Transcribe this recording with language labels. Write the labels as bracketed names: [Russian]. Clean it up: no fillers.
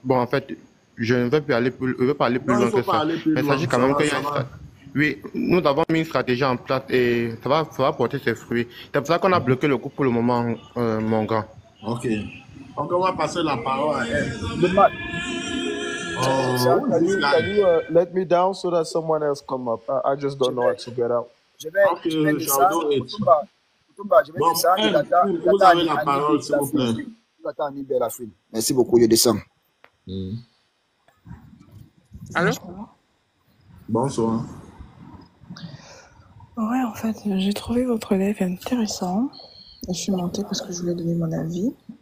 [French] Bon, en fait, je ne veux pas aller plus loin que ça. Mais il s'agit quand même qu'il y a une stratégie. Oui, nous avons mis une stratégie en place et ça va porter ses fruits. C'est pour ça qu'on a bloqué le groupe pour le moment, mon grand. Ok. Donc, on va passer la parole à elle. [English] Can you let me down so that someone else come up? I just don't know how to get out. [French] Je vais descendre. Mutumba, je vais descendre. Vous avez la parole, s'il vous plaît. Merci beaucoup, je descends. Allô? Bonsoir. Ouais, en fait, j'ai trouvé votre live intéressant. Je suis montée parce que je voulais donner mon avis.